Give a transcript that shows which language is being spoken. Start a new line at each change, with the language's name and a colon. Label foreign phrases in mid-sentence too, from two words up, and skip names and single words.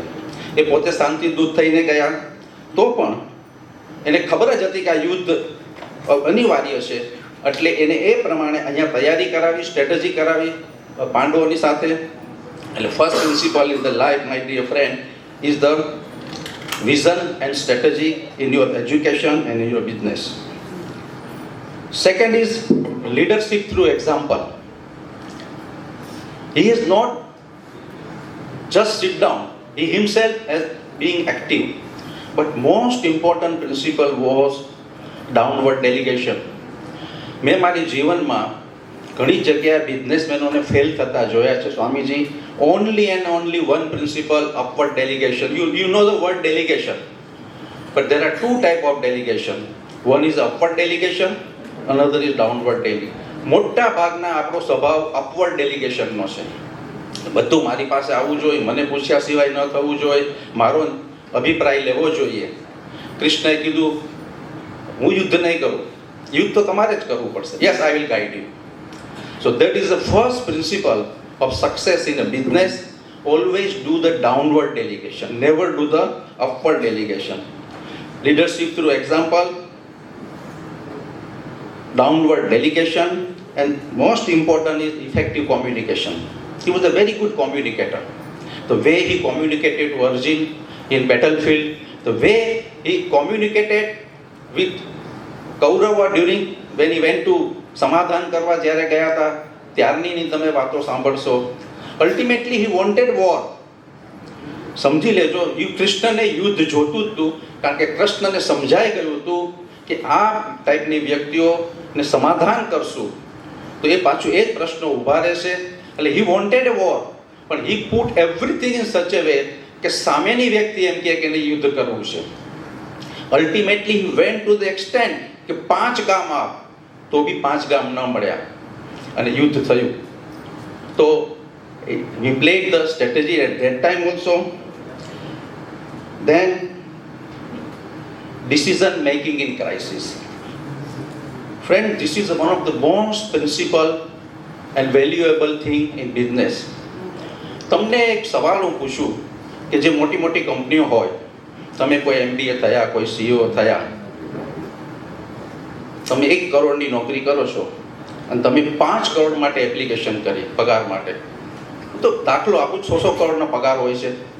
Gujarati: એ પોતે શાંતિદૂત થઈને ગયા તો પણ એને ખબર જ હતી કે આ યુદ્ધ અનિવાર્ય છે, એટલે એને એ પ્રમાણે અહીંયા તૈયારી કરાવી, સ્ટ્રેટેજી કરાવી પાંડવોની સાથે. એટલે
English: First principle in the life, my dear friend, is the vision and strategy in your education and in your business. Second is leadership through example. He is not just sit down, he himself as being active, but most important principle was downward delegation.
Gujarati: મેં મારી જીવનમાં ઘણી જગ્યાએ બિઝનેસમેનોને ફેલ થતા જોયા છે સ્વામીજી.
English: Only and only one principle, upward delegation. You know the word delegation, but there are two type of delegation. One is upward delegation, another is downward delegation.
Gujarati: મોટા ભાગના આપણો સ્વભાવ
English: upward delegation
Gujarati: નો છે. બધું મારી પાસે આવવું જોઈએ, મને પૂછ્યા સિવાય ન થવું જોઈએ, મારો અભિપ્રાય લેવો જોઈએ. કૃષ્ણએ કીધું હું યુદ્ધ નહીં કરું, યુદ્ધ તો તમારે જ કરવું પડશે.
English: Yes, I will guide you. So that is the first principle of success in a business. Always do the downward delegation, never do the upward delegation. Leadership through example, downward delegation, and most important is effective communication. He was a very good communicator. The way he communicated to Arjun in battlefield, the way he communicated with Kaurava during when he went to
Gujarati: સમાધાન કરવા જ્યારે ગયા હતા ત્યારની તમે વાતો સાંભળશો.
English: Ultimately he wanted war.
Gujarati: સમજી લેજો, કૃષ્ણને યુદ્ધ જોતું જ હતું, કારણ કે કૃષ્ણને સમજાઈ ગયું હતું કે આ ટાઈપની વ્યક્તિઓને સમાધાન કરશું તો એ પાછું એ જ પ્રશ્નો ઊભા રહેશે. એટલે
English: he wanted a war,
Gujarati: પણ
English: he put everything in such a way
Gujarati: કે સામેની વ્યક્તિ એમ કહે કે એને યુદ્ધ કરવું છે.
English: Ultimately he went to the extent
Gujarati: કે 5 ગામ આપ, તો બી 5 ગામ ન મળ્યા અને યુદ્ધ થયું.
English: તો we played the strategy at that time also. Then decision making in crisis. Friend, this is one of the most principle and valuable thing in business.
Gujarati: તમને એક સવાલ હું પૂછું કે જે મોટી મોટી કંપનીઓ હોય, તમે કોઈ MBA થયા, કોઈ CEO થયા, તમે 1 કરોડની નોકરી કરો છો અને તમે 5 કરોડ માટે એપ્લિકેશન કરી પગાર માટે, તો દાખલો આપું 600 કરોડનો પગાર હોય છે.